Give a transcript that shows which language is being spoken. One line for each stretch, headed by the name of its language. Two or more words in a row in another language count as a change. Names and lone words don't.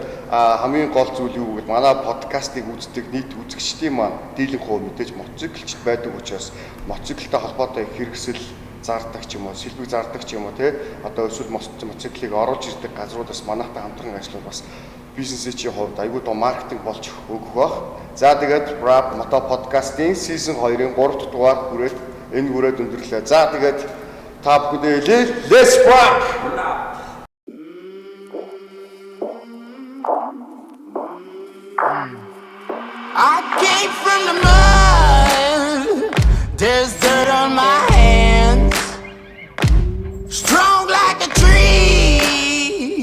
Mongolian: Хамгийн гол зүйл юу гэвэл манай подкастыг үздэг нийт үзэгчдийн маань дийлэнх хувь мэдээж мотоциклчд байдаг учраас мотоциклтай холбоотой хэрэгсэл зардаг ч юм уу, сэлбэг зардаг ч юм уу тий. Одоо эсвэл мотоциклыг оруулж ирдэг газруудаас манайтай хамтран ажиллах бас бизнесийн хувьд аюул тоо маркетинг болж өгөх баг. За тэгээд Brab Moto подкастын season 2-ын 3 дахь дугаар хүрээд энэ хүрээд өндөрлөө. За тэгээд та бүхэндээ хэлээ.
English: Let's Brab. I came from the mud. There's dirt on my hands. Strong like a tree.